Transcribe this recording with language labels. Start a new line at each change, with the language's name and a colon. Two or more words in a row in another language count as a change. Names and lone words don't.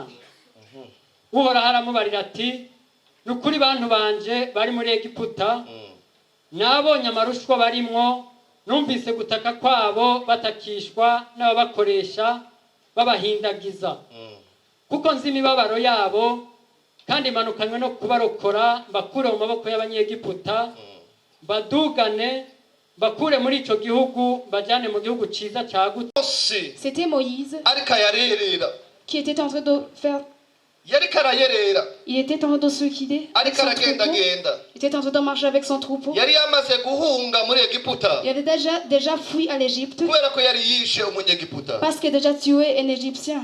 Rundi: Uhoraho aramubarira ati nukuri bantu banje bari muri Egiputa nabonye amarushwa barimwo numvise gutaka kwabo batakishwa n'ababakoresha babahindagiza kuko nzi imibabaro yabo kandi manukanywe no kubarokora mbakure mu maboko y'Abanyegiputa badugane bakure muri ico gihugu bajane mu gihugu ciza cyagutse.
French: C'était Moïse qui était en train de faire. Il était en train de se quitter. Il était en train de marcher avec son troupeau. Il avait déjà fui à l'Égypte parce qu'il a déjà tué un Égyptien.